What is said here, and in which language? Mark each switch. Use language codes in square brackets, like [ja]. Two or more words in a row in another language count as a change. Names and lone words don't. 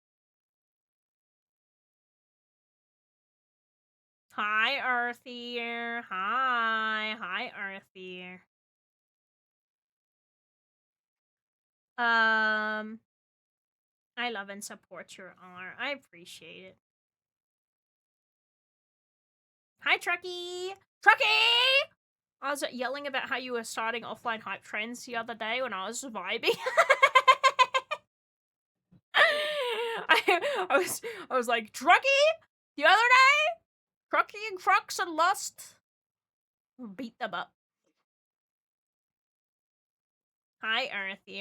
[en] Hi, Earthier. Hi, Earthier. I love and support your art. I appreciate it. Hi, Trucky! Trucky! I was yelling about how you were starting offline hype trains the other day when I was vibing. I was like, Trucky? The other day? Trucky and Crux and Lust? Beat them up. Hi, Earthier.